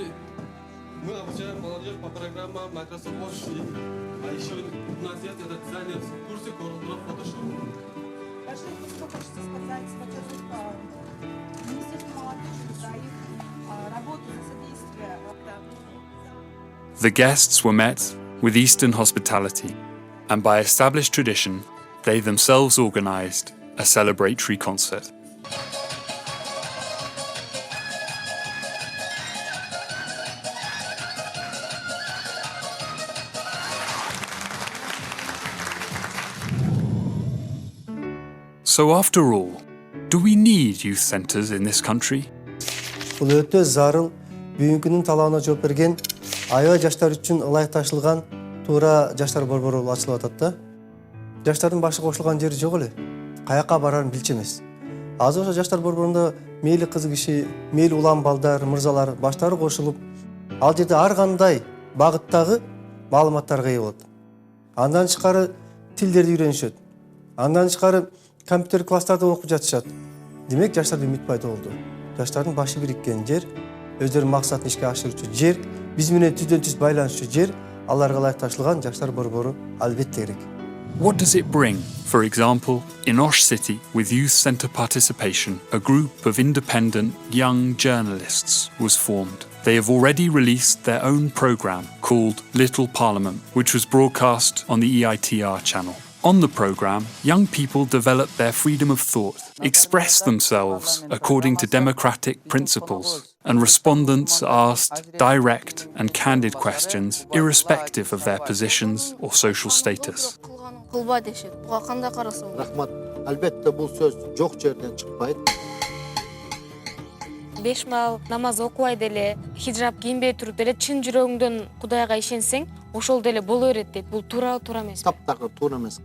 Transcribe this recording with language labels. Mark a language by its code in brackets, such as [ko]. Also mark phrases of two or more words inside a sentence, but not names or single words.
[ru] Мы обучаем молодежь по программам Microsoft Office. А еще у нас есть этот дизайнер курсы корректор Photoshop. Что хочется сказать, во-первых, Министерство молодежи за их работу, за содействие. [en] The guests were met with Eastern hospitality, and by established tradition, they themselves organised a celebratory concert. So after all, do we need youth centres in this country? [ky] Бул өтө зарыл, бүгүнкүнүн талабына жооп берген, аябай жаштар үчүн ылайыкташылган туура жаштар борбору ачылып атат да. Жаштардын башы кошулган жери жок эле. Каяка барарын билчү эмес. Азыр ошо жаштар борборунда мейли кыз киши, мейли улам балдар, мырзалар баштары кошулуп, ал жерде ар кандай багыттагы маалыматтарга ээ болот. Андан тышкары тилдерди үйрөнүшөт. Андан тышкары компьютер класстарда окуп жатышат. Демек жаштарда үмүт пайда болду. Жаштардын башы бириккен жер, өздөрүнүн максатын ишке ашырчу жер, биз менен түздөн түз байланышчу жер, аларга ылайыкташылган жаштар борбору албетте керек. [en] What does it bring? For example, in Osh City, with youth centre participation, a group of independent young journalists was formed. They have already released their own programme called Little Parliament, which was broadcast on the EITR channel. On the programme, young people develop their freedom of thought, express themselves according to democratic principles, and respondents are asked direct and candid questions irrespective of their positions or social status. [ky] Кылба дешет. Буга кандай карасың? Рахмат. Албетте бул сөз жок жерден чыкпайт. 5 мал намаз окубай деле, хиджаб кийинбей туруп деле чын жүрөгүңдөн Кудайга ишенсең, ошол деле боло берет дейт. Бул туура эмес. Таптакы туура эмес.